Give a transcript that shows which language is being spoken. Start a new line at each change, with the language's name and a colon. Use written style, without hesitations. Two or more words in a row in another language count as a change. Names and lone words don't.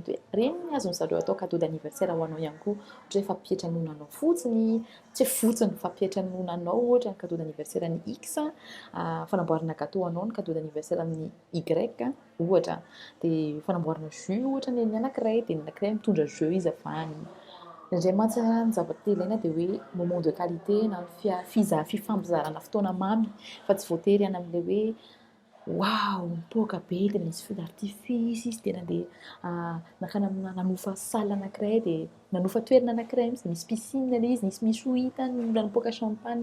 Malagasy: Mety hoe reny ny azony zareo atao
French: cadeau d'anniversaire
Malagasy: ho anao ihany koa, ohatra hoe fampietranonanao fotsiny, tsy hoe fotsiny fampietranonanao ohatra ny
French: cadeau d'anniversaire
Malagasy: ny X, fanamboarana gâteau anao ny
French: cadeau d'anniversaire
Malagasy: amin'ny Y ohatra, dia fanamboarana jus ohatra ny anankiray dia ny anankiray mitondra jeu izy avany. Indray mantsy ny zavatra ilaina dia hoe
French: moment de qualité
Malagasy: na fifampizarana fotoana mamy fa tsy voatery any amin'ilay hoe Wow, mipoaka be dia misy
French: feu d'artifice
Malagasy: izy dia nakany nanofa salle anankiray dia nanofa toerana anankiray mihitsy misy piscine ilay izy, misy ohitany nanopoaka champagne.